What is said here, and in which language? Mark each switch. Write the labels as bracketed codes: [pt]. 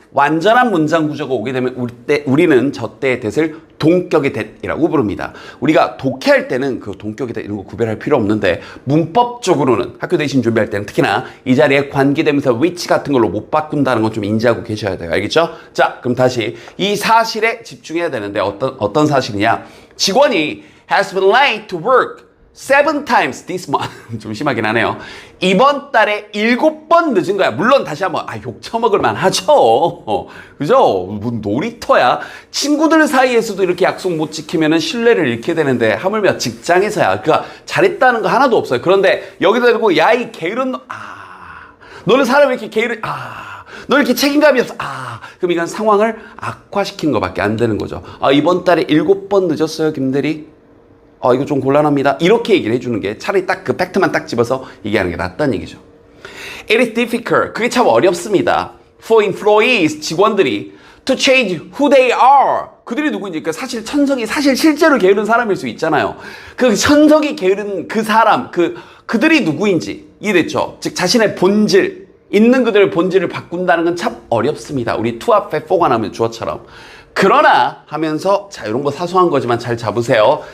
[ko] 완전한 문장 구조가 오게 되면 우리는 저때의 that을 동격의 that이라고 부릅니다. 우리가 독해할 때는 그 동격의 that 이런 거 구별할 필요 없는데 문법적으로는 학교 대신 준비할 때는 특히나 이 자리에 관계대명사 which 같은 걸로 못 바꾼다는 건 좀 인지하고 계셔야 돼요. 알겠죠? 자, 그럼 다시 이 사실에 집중해야 되는데 어떤 사실이냐? 직원이 [en] has been late to work 7 times this month. [ko] 좀 심하긴 하네요. 이번 달에 7번 늦은 거야. 물론 다시 한번 욕 처먹을 만하죠. 그죠? 뭐 놀이터야. 친구들 사이에서도 이렇게 약속 못 지키면은 신뢰를 잃게 되는데 하물며 직장에서야. 그러니까 잘했다는 거 하나도 없어요. 그런데 여기다 대고 야 이 게으른 너는 사람이 이렇게 게으른 너 이렇게 책임감이 없어. 그럼 이건 상황을 악화시킨 것밖에 안 되는 거죠. 이번 달에 7번 늦었어요, 김대리. 이거 좀 곤란합니다. 이렇게 얘기를 해주는 게 차라리 딱 그 팩트만 딱 집어서 얘기하는 게 낫다는 얘기죠. [en] It is difficult. [ko] 그게 참 어렵습니다. [en] For employees, [ko] 직원들이 [en] to change who they are. [ko] 그들이 누구인지. 그러니까 사실 천성이 실제로 게으른 사람일 수 있잖아요. 그 천성이 게으른 그 사람, 그들이 누구인지 이해됐죠? 즉 자신의 본질, 있는 그들의 본질을 바꾼다는 건 참 어렵습니다. 우리 to 앞에 for가 나오면 주어처럼. 그러나 하면서 자 이런 거 사소한 거지만 잘 잡으세요.